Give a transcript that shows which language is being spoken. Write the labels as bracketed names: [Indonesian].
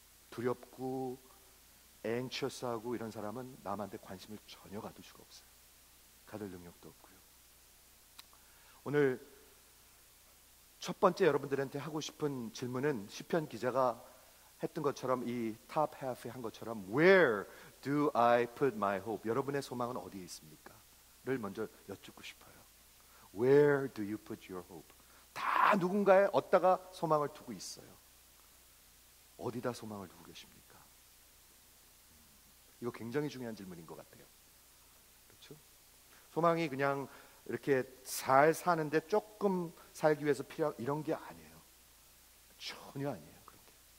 [Korean] 두렵고 anxious하고 이런 사람은 남한테 관심을 전혀 가질 수가 없어요. 가질 능력도 없고요. 오늘 첫 번째 여러분들한테 하고 싶은 질문은 시편 기자가 했던 것처럼, 이 탑 half에 한 것처럼 [English] Where do I put my hope? [Korean] 여러분의 소망은 어디에 있습니까? 를 먼저 여쭙고 싶어요. [English] Where do you put your hope? [Korean] 다 누군가에 어디다가 소망을 두고 있어요. 어디다 소망을 두고 계십니까? 이거 굉장히 중요한 질문인 것 같아요. 그렇죠? 소망이 그냥 이렇게 잘 사는데 조금 살기 위해서 필요한 이런 게 아니에요. 전혀 아니에요. 그런 게.